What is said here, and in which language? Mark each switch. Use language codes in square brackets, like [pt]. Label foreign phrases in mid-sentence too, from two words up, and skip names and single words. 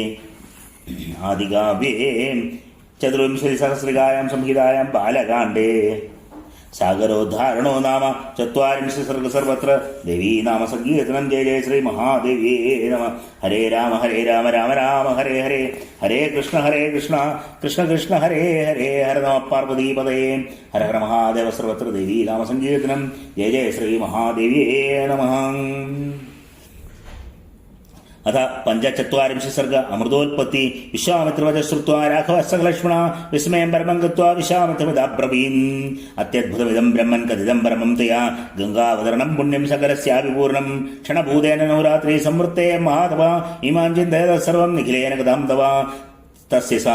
[sa] आदिकाव्ये चतुर्विंशतिसहस्रिकायां संहितायां बालकाण्डे सागरोद्धारणो नाम चत्वारिंश सर्ग सर्वत्र देवी नाम सङ्कीर्तनं जय जय श्री महादेव्ये नम हरे राम राम राम हरे हरे हरे कृष्ण कृष्ण कृष्ण हरे हरे हर नम पार्वतीपते हर हर महादेव सर्वत्र देवी नाम सङ्कीर्तनं जय जय श्री महादेव्ये नम अथ पञ्चचत्वारिंश सर्ग अमृतोत्पत्ति विश्वामित्रवच श्रुत्वा राघवः सलक्ष्मण विस्मयं परमं गत्वा विश्वामित्रवदाब्रवीन् अत्यद्भुतमिदं ब्रह्मन् कथितं परमं तया गङ्गावतरणं पुण्यं सकलस्यापि पूर्णं क्षणभूतेन नवरात्रि संवृत्ते महातप इमां चिन्तयतः सर्वं निखिलेन कथं तव तस्य सा